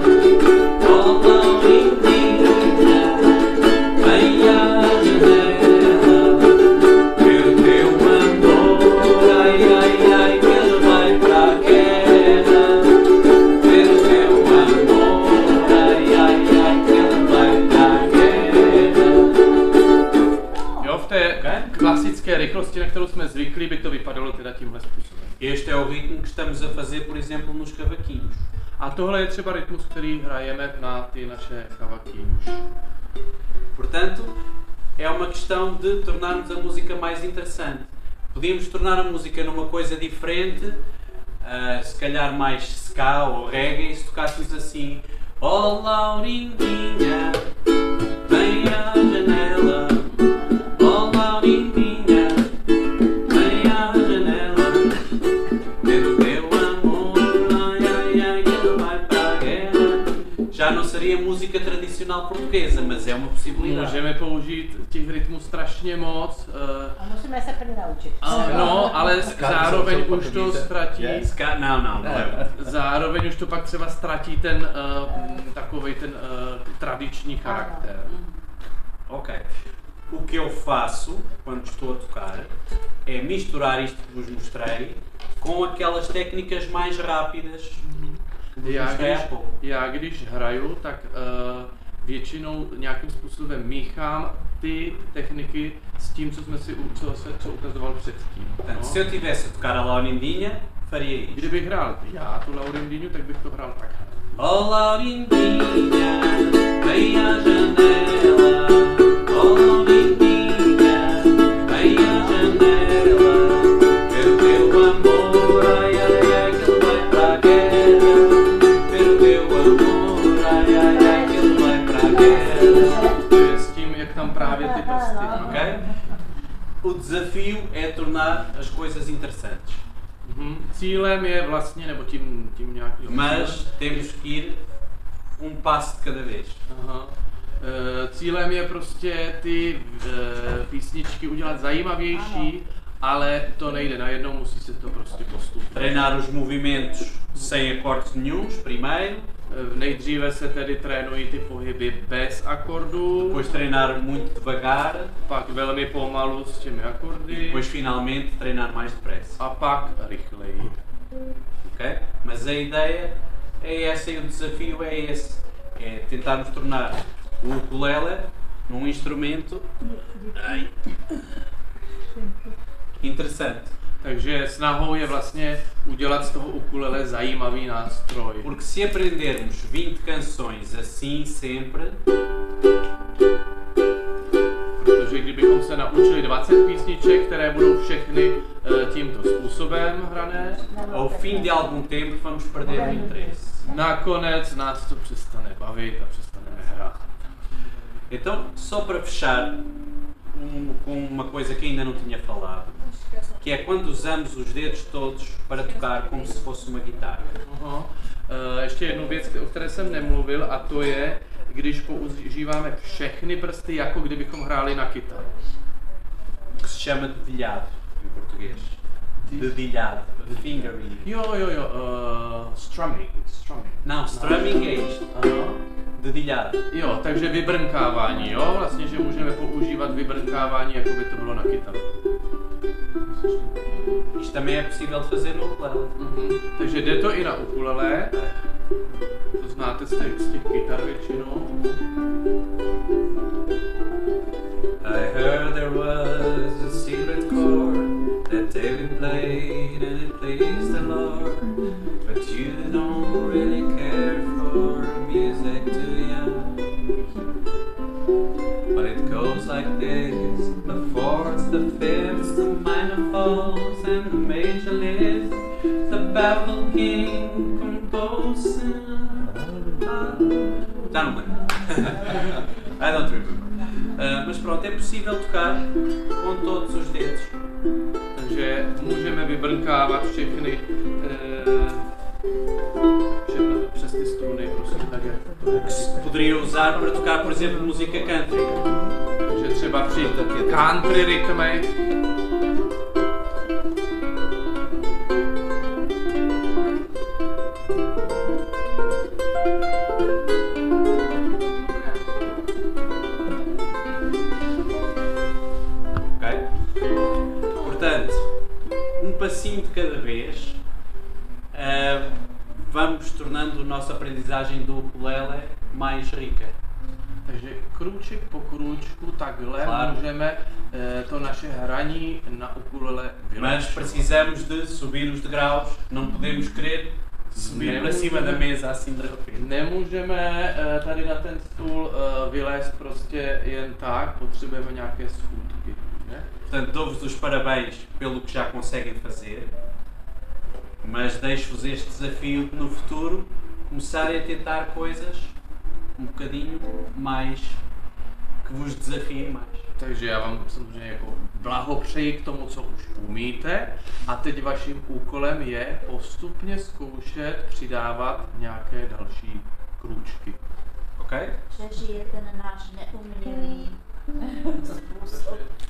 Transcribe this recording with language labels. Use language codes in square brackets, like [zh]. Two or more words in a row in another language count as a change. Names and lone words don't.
[pt] Oh Laurindinha, vem à janela. Ver o teu amor, ai ai ai, que ele vai para a guerra. Ver o teu amor, ai ai ai, que ele vai para a guerra. [cs] Jo, v té klasické rychlosti, na kterou jsme zvyklí, by to vypadalo teda tímhle způsobem. [pt] Este é o ritmo que estamos a fazer, por exemplo, nos cavaquinhos. [cs] A tohle je třeba rytmus, který hrajeme na ty naše cavaquinhos. [pt] Portanto, é uma questão de tornarmos a música mais interessante. Podíamos tornar a música numa coisa diferente, se calhar mais ska ou reggae, se tocássemos assim. Oh Laurindinha, vem à janela. Oh Laurindinha, vem à janela. Ver o teu amor, ai ai ai, que ele vai para a guerra. Já não seria música tradicional portuguesa, mas é uma possibilidade. [cs] Můžeme použít těch rytmů strašně moc. A musíme se první naučit. No, ale zároveň už to ztratí. [pt] Não, não é. [cs] Zároveň už to pak třeba ztratí ten takovej ten tradiční charakter. [pt] Ok. O que eu faço quando estou a tocar é misturar isto que vos mostrei com aquelas técnicas mais rápidas que vos mostrei há pouco. [cs] Já když hraju, tak většinou nějakým způsobem míchám ty techniky s tím, co ukazoval předtím. [pt] Portanto, se eu tivesse a tocar a Laurindinha, faria isto. [cs] Kdybych hrál já tu Laurindinhu, tak bych to hrál takhle. [pt] Oh Laurindinha, vem à janela. Oh Laurindinha, vem à janela. Ver o teu amor, ai ai ai, que ele vai para a guerra. Ver o teu amor, ai ai ai, que ele vai para a guerra. [cs] S tím, jak tam právě ty prsty. [pt] Ok? O desafio é tornar as coisas interessantes. [cs] Cílem je vlastně, nebo tím nějakým... [pt] Mas temos que ir passo de cada vez. [cs] Aha. Cílem je prostě ty písničky udělat zajímavější, ale to nejde najednou, musí se to prostě postupně. [pt] Treinar os movimentos sem acordes nenhuns, primeiro. [cs] Nejdříve se tedy trénují ty pohyby bez akordů, [pt] depois treinar muito devagar [cs] pak velmi pomalu s těmi [pt] e [cs] akordy [pt] depois finalmente treinar mais depressa. [cs] a pak rychleji. [pt] Ok? Mas a ideia é essa e o desafio é esse, é tentarmos tornar o ukulele num instrumento interessante. [cs] Takže snahou je vlastně udělat z toho ukulele zajímavý nástroj. [pt] Porque se aprendermos 20 canções assim sempre, [cs] Protože kdybychom se naučili 20 písniček, které budou všechny tímto způsobem hrané, [pt] ao fim de algum tempo vamos perder o interesse. [cs] nakonec nás to přestane bavit a přestaneme hrát. [pt] Então, só para fechar com uma coisa que ainda não tinha falado, que é quando usamos os dedos todos para tocar como se fosse uma guitarra. [cs] Aha. Ještě jednu věc, o které jsem nemluvil, a to je, když používáme všechny prsty, jako kdybychom hráli na kytaru. [pt] Que se chama dedilhado em português. Dedilhado, fingering. [cs] Jo, strumming. [pt] Não, strumming é isto. [cs] Aha. [pt] Dedilhado. [cs] Jo, takže vybrnkávání, jo, vlastně, že můžeme používat vybrnkávání, jako by to bylo na kytaru. [pt] Isto também é possível de fazer no ukulele. [cs] Takže jde to i na ukulele, to znáte z těch kytar většinou. [en] I heard there was a secret chord that David played and it pleased the Lord. But you don't really care for music, do ya? But it goes like this: the fourths, the fifths, the minor falls, and the major lifts. The baffled king composing. [pt] Já não lembro. [en] I don't remember. [pt] Mas pronto, é possível tocar com todos os dedos. [cs] Takže můžeme vybrnkávat všechny přes ty struny, prostě tak jak to je. [pt] Que se poderia usar para tocar, por exemplo, música country. [cs] Takže třeba při country rytmech. [pt] Ok? Portanto, passinho de cada vez, vamos tornando a nossa aprendizagem do ukulele mais rica. [cs] Takže krůček po krůčku takhle [pt] Claro. [cs] můžeme to naše hraní na ukulele [pt] Mas [cs] vylepšovat. [pt] precisamos de subir os degraus, não podemos querer subir para cima da mesa assim de repente. [cs] Nemůžeme tady na ten stůl vylézt prostě jen tak, potřebujeme nějaké schůdky. Ne? [pt] Portanto, dou-vos os parabéns pelo que já conseguem fazer, mas deixo-vos este desafio de no futuro começarem a tentar coisas bocadinho mais que vos desafiem mais. [cs] Takže já vám samozřejmě jako blahopřeji k tomu, co už umíte, a teď vaším úkolem je postupně zkoušet přidávat nějaké další krůčky. [pt] Ok? [cs] Přežije ten náš neumělý způsob.